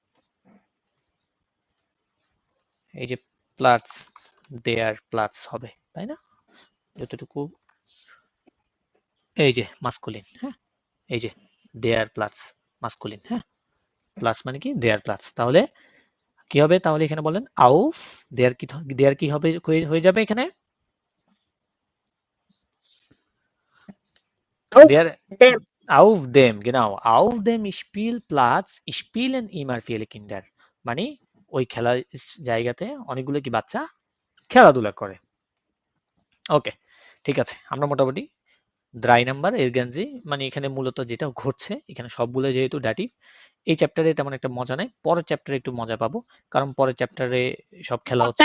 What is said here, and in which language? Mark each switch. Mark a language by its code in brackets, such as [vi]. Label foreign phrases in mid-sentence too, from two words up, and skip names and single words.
[bn] এই যে প্লাটস [de] der Platz [bn] হবে তাই না যতটুকু এই যে মাস্কুলিন হ্যাঁ এই যে [de] der Platz [bn] মাস্কুলিন হ্যাঁ প্লাস মানে কি [de] der Platz [bn] তাহলে কি হবে তাহলে এখানে বলেন [de] auf der [bn] কি হবে হয়ে যাবে এখানে দেয়ার ডেম [de] auf dem genau auf dem Spielplatz spielen immer viele Kinder [bn] মানে ওই খেলার জায়গাতে অনেকগুলো কি বাচ্চা খেলাধুলা করে ওকে ঠিক আছে আমরা মোটামুটি ড্রাই নাম্বার এরগানজি মানে এখানে মূলত যেটা ঘটছে এখানে সবগুলো যেহেতু ড্যাটিভ এই চ্যাপ্টারে তেমন একটা মজা নাই পরের চ্যাপ্টারে একটু মজা পাবো কারণ পরের চ্যাপ্টারে সব খেলা হচ্ছে